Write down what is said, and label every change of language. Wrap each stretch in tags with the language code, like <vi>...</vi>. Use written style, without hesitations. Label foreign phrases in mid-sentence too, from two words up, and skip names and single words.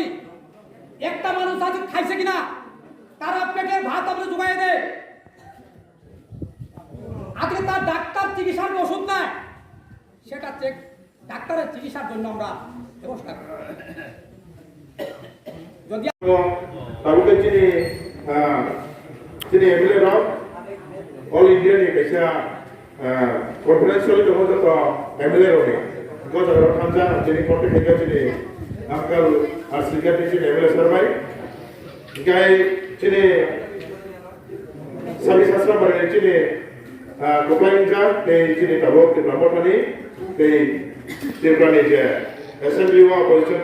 <bn>একটা মানুষ আজ খাইছে কিনা তারা পেটের ভাত আমরা জোগাই দেয়, আজকে তার ডাক্তার চিকিৎসার ওষুধ নেয়, সেটা ডাক্তারের চিকিৎসার জন্য আমরা ব্যবস্থা করি। যদি তাহলে যিনি</bn> <trp>এমএলএ রক অল ইন্ডিয়াनि खायसे कन्फारेन्सआव दङ जत एमएलए रनि गजाराव थांजा जिनि कन्टेक्ट हैगा जिनि आंकाल आसिगानि जिनि एमएलए सरबाय गाय जिनि साबि सासरा बारे जिनि कोप्लाइंजा बे जिनि ताबो केब्लामथानि बे देब्रानि जे एसेम्बली वा अपोजिशन</trp>